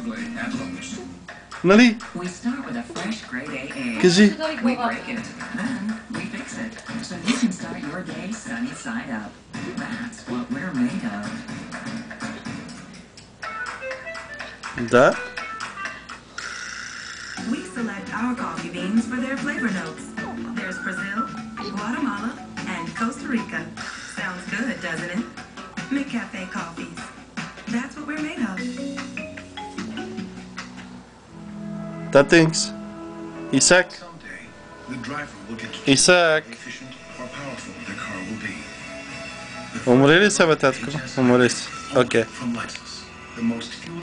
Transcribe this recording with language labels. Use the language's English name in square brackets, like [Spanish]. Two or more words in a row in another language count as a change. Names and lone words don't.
[Bulgarian] Нали? Кажи. Да. [English] We select our coffee beans for their flavor notes. There's Brazil, Guatemala, and Costa Rica. Sounds good, doesn't it? McCafe coffees. That's what we're made of. [Bulgarian] Татинкс. Исак. Исак. Умори ли се, бе, татко? Умори се. Окей.